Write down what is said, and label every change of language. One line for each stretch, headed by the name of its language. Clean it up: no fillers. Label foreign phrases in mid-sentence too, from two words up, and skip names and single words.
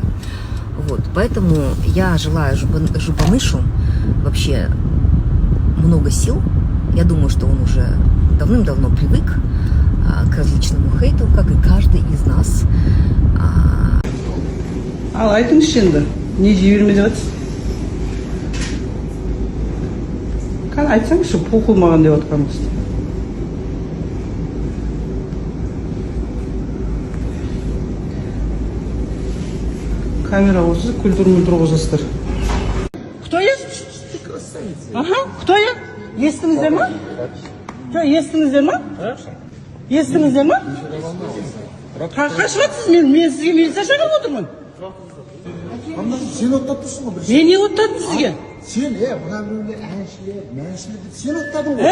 Russian: Вот, поэтому я желаю Жұбанышу вообще много сил. Я думаю, что он уже давным-давно привык к различному хейту, как и каждый из нас.
Kazakh: Ал айтыңызшы енді, не жей берме деп жатсыз? Кәне айтсаңызшы, похуй маған деп жатқаныңызды. Камера осы, культур қозастыр.
Russian: Кто я? Ага, кто я?
Kazakh: Естіңіздер ма? Естіңіздер ма? Естіңіздер ма? Қашып жатсыз, мен сізге милиция шақырып отырмын. Сен оттаттырсың ғой. Мен не оттаттым сізге? Сен, мына біреулер әншілер, мәншілер деп сен оттадың ғой.